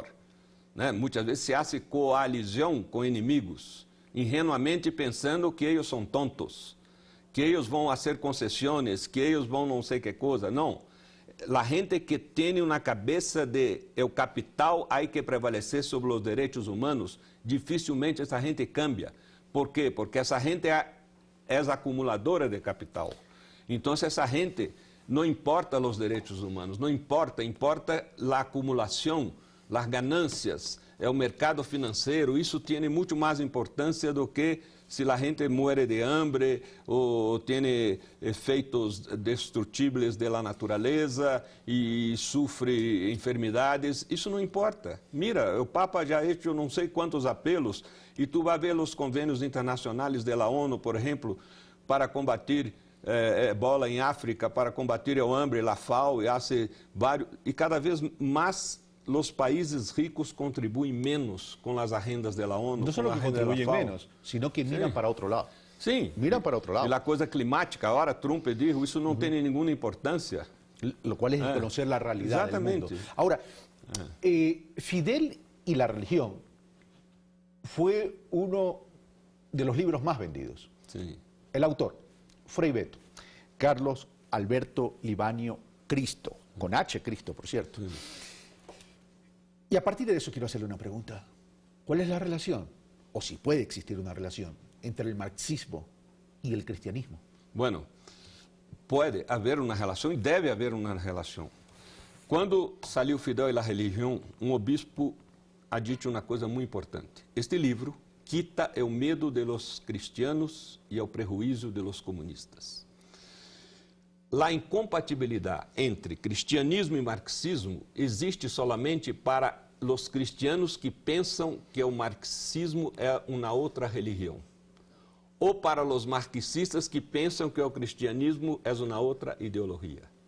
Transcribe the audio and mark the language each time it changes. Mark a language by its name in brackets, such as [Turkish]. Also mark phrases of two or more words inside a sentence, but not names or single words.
[Portuguese] Né? Muitas vezes [Spanish] se hace coalición con inimigos, ingenuamente pensando que ellos son tontos, que ellos vão hacer concesiones, que ellos [Portuguese] vão não sei que coisa. Não. A gente que tem uma cabeça de o capital há que prevalecer sobre os direitos humanos, dificilmente essa gente cambia. Por quê? Porque essa gente é acumuladora de capital. Então, essa gente não importa os direitos humanos, não importa, importa a acumulação, as ganâncias, é o mercado financeiro. Isso tem muito mais importância do que se a gente [Spanish] muere de hambre [Portuguese] ou tem efeitos destrutíveis da natureza e sofre enfermidades, isso não importa. Mira, o Papa já fez não sei quantos apelos e tu vai ver os convênios internacionais da ONU, por exemplo, para combater ebola em África, para combater o hambre, a FAO, e cada vez mais os países ricos contribuem menos com as agendas da ONU. [Spanish] No solo que contribuyen menos, sino que miran para otro lado. [Portuguese] Sim. [Spanish] Miran para otro lado. [Portuguese] E a coisa climática, agora Trump dijo, isso não tem nenhuma importância. [Spanish] Lo cual es conocer la realidad del mundo. Ahora, Fidel y la religión fue uno de los libros más vendidos. Sí. El autor, Frei Beto, Carlos Alberto Livanio Cristo, con H Cristo, por cierto. Sí. Y a partir de eso quiero hacerle una pregunta. ¿Cuál es la relación, o si puede existir una relación, entre el marxismo y el cristianismo? Bueno, [Portuguese] pode haver uma relação e deve haver uma relação. Quando saiu Fidel e a religião, um [Spanish] obispo ha [Portuguese] dito uma coisa muito importante. Este livro quita o medo [Spanish] de los cristianos [Portuguese] e o prejuízo [Spanish] de los comunistas. [Portuguese] A incompatibilidade entre cristianismo e marxismo existe solamente para os cristianos que pensam que o marxismo é uma outra religião, ou para os marxistas que pensam que o cristianismo é uma outra ideologia.